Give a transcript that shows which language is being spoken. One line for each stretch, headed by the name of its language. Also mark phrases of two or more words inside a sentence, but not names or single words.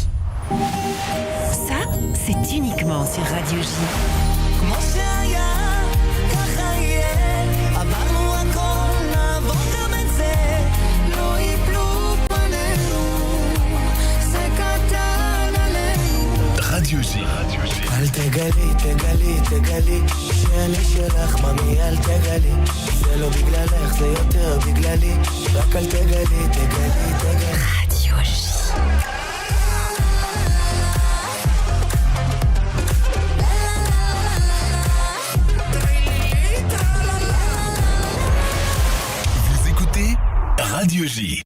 French: Ça, c'est uniquement sur Radio J. Radio J.
Hebrew: אל תגלי, שאני שלך ממי אל תגלי, זה לא בגללך זה יותר בגללי, רק אל תגלי.
French: Radio J. Vous écoutez Radio J.